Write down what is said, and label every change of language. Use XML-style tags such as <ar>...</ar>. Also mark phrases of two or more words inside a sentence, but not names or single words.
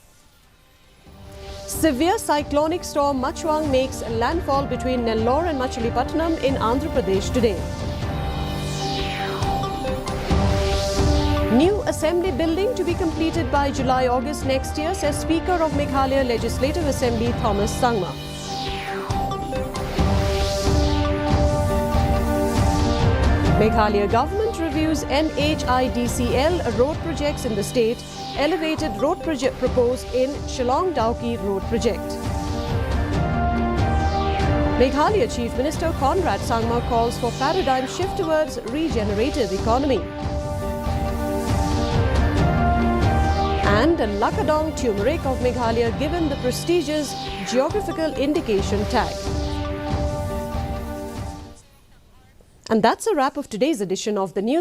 <en>Severe cyclonic storm Machwang makes landfall between Nellore and Machilipatnam in Andhra Pradesh today. New Assembly building to be completed by July-August next year, says Speaker of Meghalaya Legislative Assembly Thomas Sangma. Meghalaya government reviews NHIDCL road projects in the state. Elevated road project proposed in Shillong-Dauki Road project. Meghalaya Chief Minister Conrad Sangma calls for paradigm shift towards regenerative economy. And a Lakadong turmeric of Meghalaya given the prestigious geographical indication tag. And that's a wrap of today's edition of the news.</en>